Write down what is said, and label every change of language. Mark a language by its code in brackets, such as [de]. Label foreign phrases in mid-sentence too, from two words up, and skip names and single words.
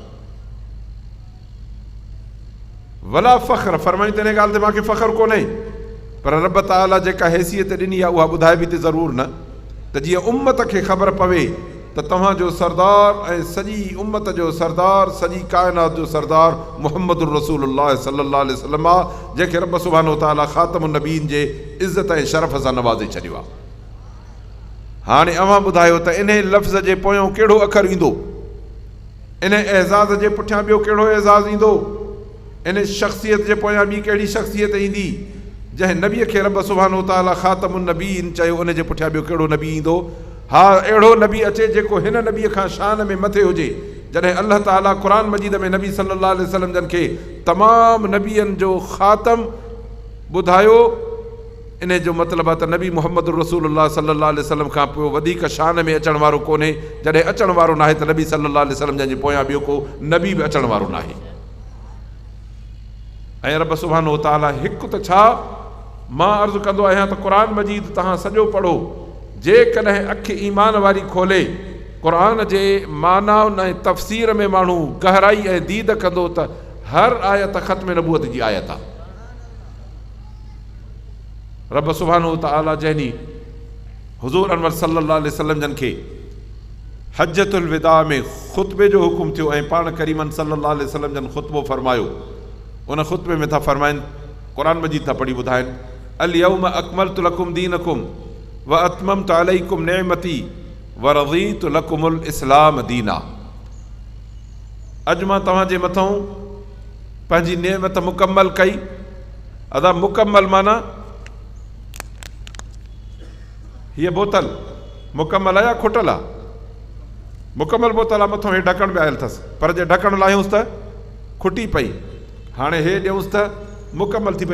[ar] ولا فخر, [sd] फरमायूं त इन ॻाल्हि ते मूंखे फ़ख्रु कोन्हे, पर रब ताला जेका हैसियत ॾिनी आहे उहा ॿुधाइबी त ज़रूरु न, त जीअं उम्मत खे ख़बर पवे त तव्हांजो सरदार ऐं सॼी उम्मत जो सरदार, सॼी काइनात जो सरदार [ar] محمد رسول الله صلى الله عليه وسلم [sd] आहे, जंहिंखे रब [ar] سبحانه و تعالى خاتم النبيين [sd] जे इज़त ऐं शरफ़ सां नवाज़े छॾियो आहे। हाणे अव्हां ॿुधायो त इन लफ़्ज़ जे पोयों कहिड़ो अखर ईंदो, इन एज़ाज़ जे पुठियां ॿियो कहिड़ो एज़ाज़ ईंदो, इन शख़्सियत जे पोयां ॿी कहिड़ी शख़्सियत ईंदी? जंहिं नबीअ खे रब [ar] سبحانه و تعالى خاتم النبيين [sd] चयो, उन जे पुठियां ॿियो कहिड़ो नबी ईंदो? हा, अहिड़ो नबी अचे जेको हिन नबीअ खां शान में मथे हुजे। जॾहिं अल्लाह ताला क़ुरान मजीद में नबी [ar] صلى الله عليه وسلم [sd] जन खे तमामु नबियनि जो ख़ातम ॿुधायो, इन जो मतिलबु आहे त नबी [ar] محمد رسول الله صلى الله عليه وسلم [sd] खां पोइ वधीक शान में अचण वारो कोन्हे। जॾहिं अचण वारो नाहे त नबी [ar] صلى الله عليه وسلم [sd] जंहिंजे पोयां ॿियो को नबी बि अचण वारो नाहे। ऐं रब [ar] سبحانه و تعالى [sd] हिकु त छा, मां अर्ज़ु कंदो आहियां त क़ुरान मजीद तव्हां सॼो पढ़ो, जेकॾहिं अखि ईमान वारी खोले क़ुरान जे माना ऐं तफ़सीर में माण्हू गहराई ऐं दीद कंदो त हर आयत ख़त्म नबूअत जी आयत आहे। रब [ar] سبحانه و تعالى [sd] जंहिं हुज़ूर अनवर [ar] صلى الله عليه وسلم [sd] जन खे [ar] حجة الوداع [sd] में ख़ुतबे जो हुकुम थियो ऐं पाण करीमन [ar] صلى الله عليه وسلم [sd] जन ख़ुतबो फरमायो, उन ख़ुतबे में था फ़रमाइनि, क़ुरान मजीद था पढ़ी ॿुधाइनि, [ar] اليوم أكملت لكم دينكم و أتممت عليكم نعمتي و رضيت لكم الإسلام دينا. [sd] अॼु मां तव्हांजे मथां पंहिंजी नेमत मुकम्मल कई। अदा मुकम्मल माना हीअ बोतल मुकम्मल आहे या खुटल आहे? मुकम्मल बोतल आहे, मथां हे ढकण बि आयल अथसि, पर जे ढकण लाहियूंसि त खुटी पई, हाणे हे ॾियूंसि त मुकम्मल थी पई।